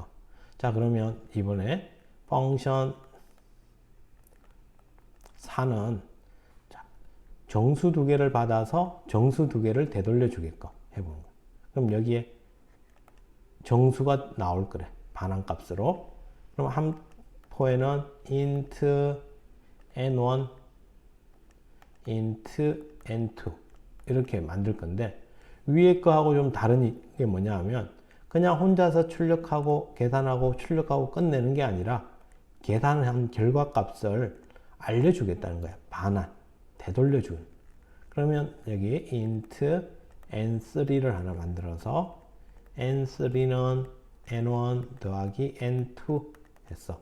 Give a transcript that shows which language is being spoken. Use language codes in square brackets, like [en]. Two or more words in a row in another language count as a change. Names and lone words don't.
[ko] 자, 그러면 이번에 펑션 4는 정수 두 개를 받아서 정수 두 개를 되돌려 주게끔 해보는 거야. 그럼 여기에 정수가 나올 거래. 반환 값으로. 그럼 한 포에는 [en] int n1, int n2 [ko] 이렇게 만들 건데, 위에 거하고 좀 다른 게 뭐냐 하면 그냥 혼자서 출력하고 계산하고 출력하고 끝내는 게 아니라 계산한 결과값을 알려주겠다는 거야. 반환, 되돌려주는. 그러면 여기 [en] int n3 [ko] 를 하나 만들어서 n3는 n1 더하기 n2 했어.